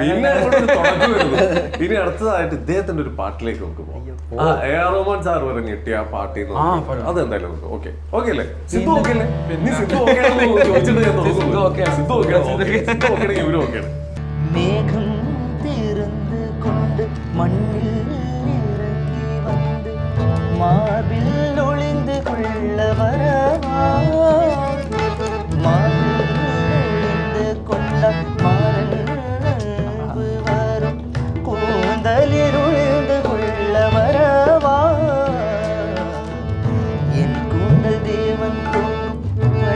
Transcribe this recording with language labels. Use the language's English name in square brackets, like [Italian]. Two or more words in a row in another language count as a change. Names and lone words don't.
[Malayalam] ഇനി അടുത്തതായിട്ട് ഇദ്ദേഹത്തിന്റെ ഒരു പാട്ടിലേക്ക് നമുക്ക് പോകാം. A.R. റഹ്മാൻ സാർ വരെ ഞെട്ടിയ ആ പാട്ടിൽ നിന്ന് അതെന്തായാലും നമുക്ക് ഓക്കെ അല്ലേ? സിദ്ധു ഓക്കെ അല്ലേ? സിദ്ധു ഓക്കെ ആണെങ്കിൽ ഇവരും ഓക്കെയാണ്. മേഘം തീർന്ന് കൊണ്ട് മണ്ണിൽ [Tamil] மார்பில் ஒளிந்து கொள்ள வரவா, மார்பில் ஒளிந்து கொள்ள மறந்து வரும், கூந்தலில் ஒளிந்து கொள்ள வரவா, என் கூந்தல் தேவன் தூங்கும்